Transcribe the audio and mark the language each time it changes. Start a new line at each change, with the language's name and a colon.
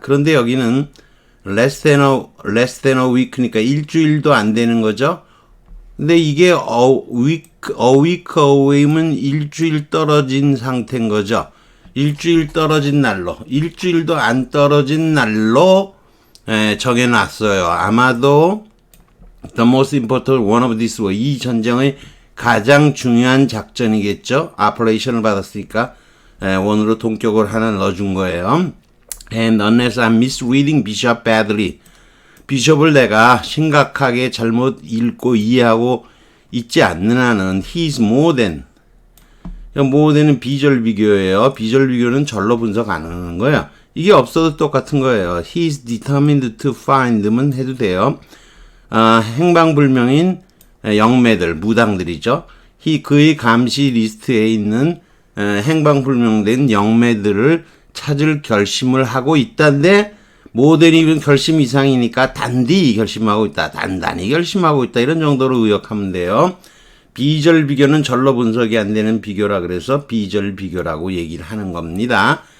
Korean: 그런데 여기는
English: less than a week
Korean: 니까 일주일도 안 되는 거죠. 근데 이게
English: a week away
Korean: 면 일주일 떨어진 상태인 거죠. 일주일 떨어진 날로, 일주일도 안 떨어진 날로 정해놨어요. 아마도
English: the most important one of this war,
Korean: 이 전쟁의 가장 중요한 작전이겠죠. operation을 받았으니까 원으로 동격을 하나 넣어준 거예요.
English: And unless I'm misreading Bishop badly.
Korean: 비숍을 내가 심각하게 잘못 읽고 이해하고 있지 않는 한은
English: he's more than.
Korean: more than은 비절 비교예요. 비절 비교는 절로 분석 안 하는 거예요. 이게 없어도 똑같은 거예요.
English: He's determined to find
Korean: 면 해도 돼요. 행방불명인 영매들, 무당들이죠. 그의 감시 리스트에 있는 행방불명된 영매들을 찾을 결심을 하고 있다인데 모델이 결심 이상이니까 단디 결심하고 있다. 단단히 결심하고 있다. 이런 정도로 의역하면 돼요. 비절 비교는 절로 분석이 안 되는 비교라 그래서 비절 비교라고 얘기를 하는 겁니다.